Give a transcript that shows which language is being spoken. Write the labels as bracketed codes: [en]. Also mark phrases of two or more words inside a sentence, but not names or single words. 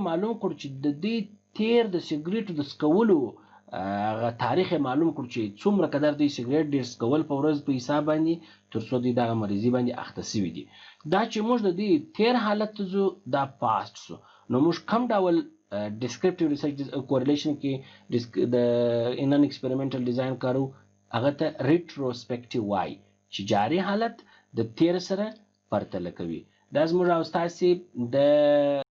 [ps] معلوم کړو چې د دې تیر د سګریټو د څکولو هغه تاریخ معلوم کړو چې څومره قدر دوی سګریټ ډېر څکول په ورځ په حساب باندې تر څو دوی دغه مریضي باندې اخته شوي دي دا چې موږ د دې تیر حالت ته ځو دا پاست سو نو موږ کم ډول [en] descriptive research correlation [ps] کې د [en] non experimental design [ps] کارو هغه ته ریټروسپیکټیو وای چې جاري حالت د تیر سره پرتله کوي دا زموږ او ستاسې د